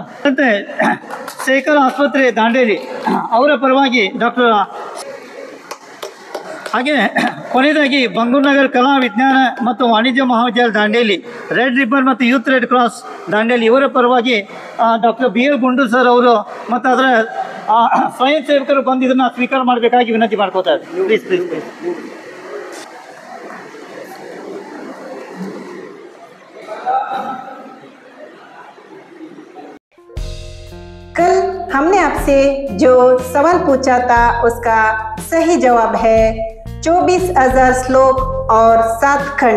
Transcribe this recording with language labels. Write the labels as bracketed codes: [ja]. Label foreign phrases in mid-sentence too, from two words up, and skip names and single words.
[kn] ಮತ್ತು ಶೇಖರ್ ಆಸ್ಪತ್ರೆ ದಾಂಡೇಲಿ ಅವರ ಪರವಾಗಿ ಡಾಕ್ಟರ್, ಹಾಗೆ ಕೊನೆಯದಾಗಿ ಬಂಗೂರು ನಗರ ಕಲಾ ವಿಜ್ಞಾನ ಮತ್ತು ವಾಣಿಜ್ಯ ಮಹಾವಿದ್ಯಾಲಯ ದಾಂಡೇಲಿ, ರೆಡ್ ರಿಬ್ಬನ್ ಮತ್ತು ಯೂತ್ ರೆಡ್ ಕ್ರಾಸ್ ದಾಂಡೇಲಿ ಇವರ ಪರವಾಗಿ ಡಾಕ್ಟರ್ BL ಗುಂಡೂರು ಸರ್ ಅವರು ಮತ್ತು ಅದರ ಸ್ವಯಂ ಸೇವಕರು ಬಂದು ಇದನ್ನು ಸ್ವೀಕಾರ ಮಾಡಬೇಕಾಗಿ ವಿನಂತಿ ಮಾಡ್ಕೋತಾ ಇದ್ದಾರೆ. ಪ್ಲೀಸ್. [hi] कल हमने आपसे जो सवाल पूछा था उसका सही जवाब है 24,000 श्लोक और 7 खंड।